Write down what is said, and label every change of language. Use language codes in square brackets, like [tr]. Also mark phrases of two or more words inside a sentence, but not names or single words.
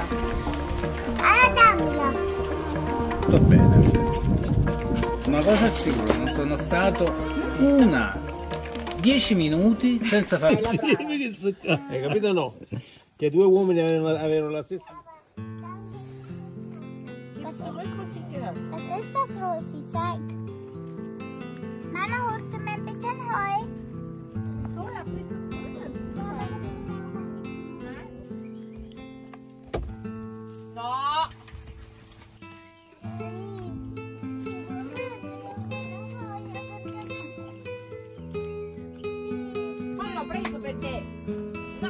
[it] Dammela. Tutto bene. Una cosa è sicura, non sono stato 10 minuti senza fare... Hai capito o no? Che 2 uomini avevano la stessa... [de] Was ist das, Rosi? Zeig. Mama, holst du mir ein bisschen Heu? So, ja, frisst das Heu. [it] No! Ma l'ho preso per te! No!